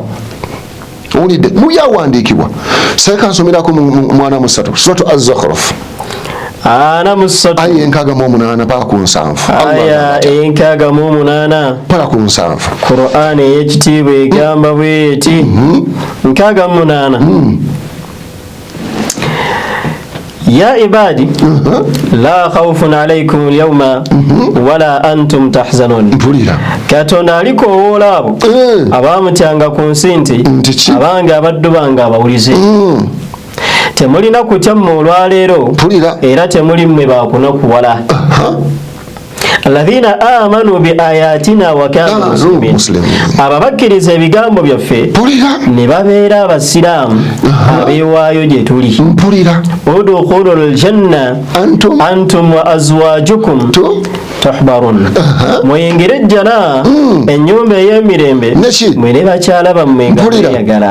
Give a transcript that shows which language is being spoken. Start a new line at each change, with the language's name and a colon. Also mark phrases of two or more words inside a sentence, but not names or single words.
Ganda: Owulidde mubyawandiikibwa. Seka nsomerako mwana musatu Suratu Az-Zukhruf. Ana musatu aya enkaga mu 8 paka ku 7. Aya enkaga mu 8 paka ku 7. Qur'an ey'ekitiibwa egamba bw'eti nkaga mu 8
Arabic: يا عبادي لا خوف عليكم اليوم ولا أنتم تحزنون.
Ganda: Katonda alikowoola abo abamutyanga ku nsi nti abange abaddu bange abawulize temulina kutya mu olwaleero era temuli mmwe bakunakuwala.
Arabic: الذين آمنوا بآياتنا وكانوا مسلمين.
Ganda: Ababakkiriza ebigambo byaffe ne babeera abasiraamu abeewaayo gye tuli.
Arabic: ادخلوا الجنة أنتم وأزواجكم تحبرون.
Ganda: Muyingire ejjana ennyumba ey'emirembe mwe ne bakyala bammwe nga mweyagala.